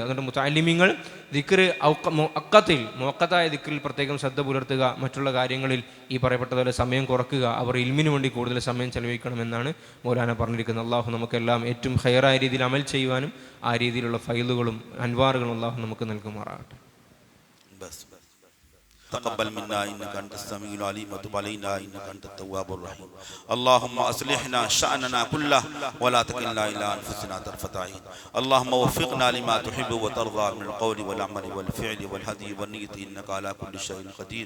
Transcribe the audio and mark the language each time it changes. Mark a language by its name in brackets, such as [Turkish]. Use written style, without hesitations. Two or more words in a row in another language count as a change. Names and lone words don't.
[Malayalam] അതുകൊണ്ട് മുതഅല്ലിമീങ്ങൾ ദിക്ർ മുഅക്കത്തായ ദിക്റിൽ പ്രത്യേകം ശ്രദ്ധ പുലർത്തുക, മറ്റുള്ള കാര്യങ്ങളിൽ ഈ പറയപ്പെട്ടതുപോലെ സമയം കുറക്കുക, അവർ ഇൽമിന് വേണ്ടി കൂടുതൽ സമയം ചെലവഴിക്കണമെന്നാണ് മൗലാന പറഞ്ഞിരിക്കുന്നത്. അള്ളാഹു നമുക്കെല്ലാം ഏറ്റവും ഹൈറായ രീതിയിൽ അമൽ ചെയ്യുവാനും ആ രീതിയിലുള്ള ഫൈലുകളും അൻവാറുകളും അള്ളാഹു നമുക്ക് നൽകുമാറാകട്ടെ. [Arabic] تقبل منا إنك أنت السميع العليم وتب علينا إنك أنت التواب الرحيم. اللهم أصلحنا شأننا كله ولا تكلنا إلى أنفسنا طرفة عين. اللهم وفقنا لما تحب وترضى من القول والعمل والفعل والهدي والنية إنك على كل شيء قدير.